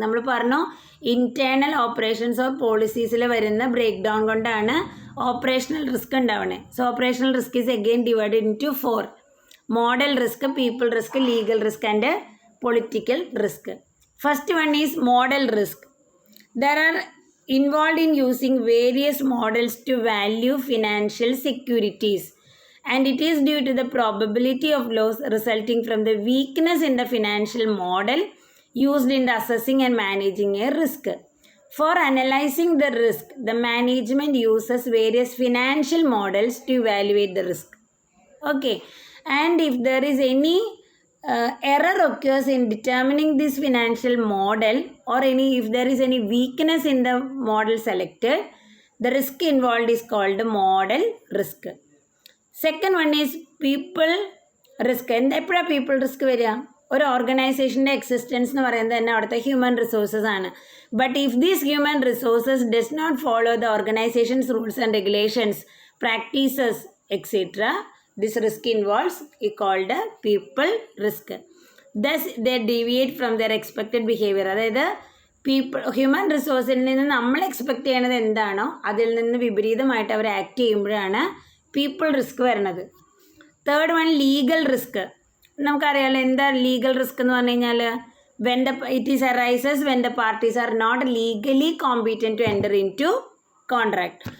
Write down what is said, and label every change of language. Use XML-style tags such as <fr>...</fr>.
<ml>നമ്മൾ പറഞ്ഞു internal operations of പോളിസീസിൽ വരുന്ന ബ്രേക്ക് ഡൗൺ കൊണ്ടാണ് ഓപ്പറേഷണൽ റിസ്ക് ഉണ്ടാവുന്നത്.</ml> <en>So operational risk is again divided into 4: model risk, people risk, legal risk and political risk. First one is model risk. There are involved in using various models to value financial securities, and it is due to the probability of loss resulting from the weakness in the financial model used in assessing and managing a risk. For analyzing the risk, the management uses various financial models to evaluate the risk. Okay. And if there is any error occurs in determining this financial model, or if there is any weakness in the model selected, the risk involved is called model risk. Second one is people risk.</en> <ml>എപ്പോഴാണ് people risk വരിക? ഒരു ഓർഗനൈസേഷൻ്റെ existence എന്ന് പറയുന്നത് തന്നെ അവിടുത്തെ human resources ആണ്.</ml> <en>But if these human resources does not follow the organisations rules and regulations, practices etcetera, this risk involves is called a people risk. Thus they deviate from their expected behavior.</en> <ml>അതായത് human റിസോഴ്സിൽ നിന്ന് നമ്മൾ expect ചെയ്യണത് എന്താണോ അതിൽ നിന്ന് വിപരീതമായിട്ട് അവർ act ചെയ്യുമ്പോഴാണ് people risk വരുന്നത്.</ml> <en>Third one legal risk.</en> <ml>നമുക്കറിയാമല്ലോ എന്താ ലീഗൽ റിസ്ക് എന്ന് പറഞ്ഞു കഴിഞ്ഞാൽ</ml> <en>It is arises when the parties are not legally competent to enter into contract.</en>